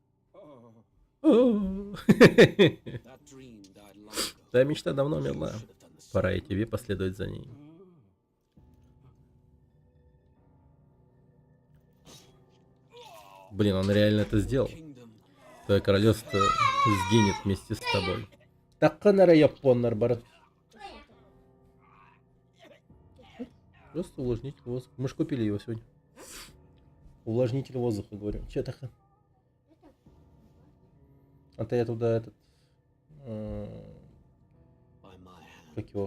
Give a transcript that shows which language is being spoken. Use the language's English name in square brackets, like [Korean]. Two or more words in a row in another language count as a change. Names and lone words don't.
[Russian] Твоя мечта давно умерла. Пора и тебе последовать за ней. Блин, он реально это сделал. Твое королевство сгинет вместе с тобой. Таканара японнар бар. Просто увлажнитель воздуха. Мы же купили его сегодня. Увлажнитель воздуха, говорю. Че так? А-то я туда этот... как его?